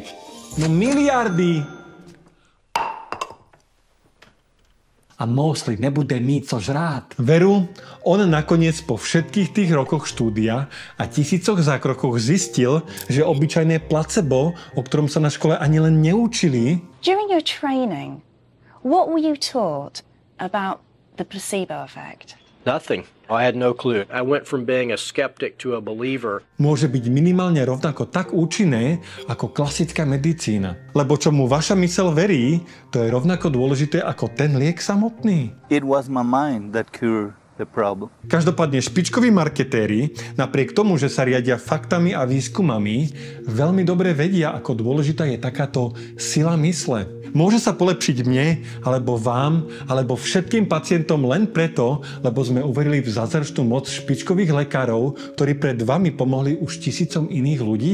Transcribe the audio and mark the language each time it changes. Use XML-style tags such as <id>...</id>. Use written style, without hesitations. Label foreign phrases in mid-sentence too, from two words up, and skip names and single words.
<cs>No miliardy! A Moseley nebude mít co žrát.</cs> <sk>Veru, on nakoniec po všetkých tých rokoch štúdia a tisícoch zákrokoch zistil, že obyčajné placebo, o ktorom sa na škole ani len neučili...</sk> <en>During your training, what were you taught about the placebo effect? Nothing. I had no clue. I went from being a skeptic to a believer.</en> <sk>Môže byť minimálne rovnako tak účinné ako klasická medicína. Lebo čomu vaša myseľ verí, to je rovnako dôležité ako ten liek samotný.</sk> <en>It was my mind that cured the problem.</en> <sk>Každopádne špičkoví marketéri, napriek tomu, že sa riadia faktami a výskumami, veľmi dobre vedia, ako dôležitá je takáto sila mysle. Môže sa polepšiť mne, alebo vám, alebo všetkým pacientom len preto, lebo sme uverili v zázračnú moc špičkových lekárov, ktorí pred vami pomohli už tisícom iných ľudí?</sk>